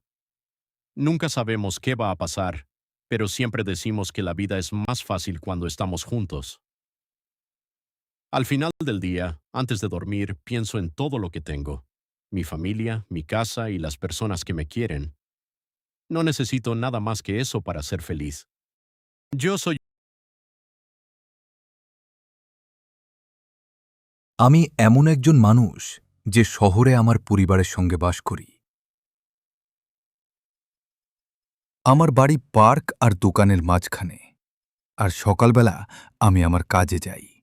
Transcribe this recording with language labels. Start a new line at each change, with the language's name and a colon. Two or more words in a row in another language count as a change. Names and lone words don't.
Spanish: Nunca sabemos qué va a pasar, pero siempre decimos que la vida es más fácil cuando estamos juntos. Al final del día, antes de dormir, pienso en todo lo que tengo: mi familia, mi casa y las personas que me quieren. No necesito nada más que eso para ser feliz. Yo soy
Bangla: আমি এমন একজন মানুষ যে শহরে আমার পরিবারের সঙ্গে বাস করি। আমার বাড়ি পার্ক আর দোকানের মাঝখানে, আর সকালবেলা আমি আমার কাজে যাই।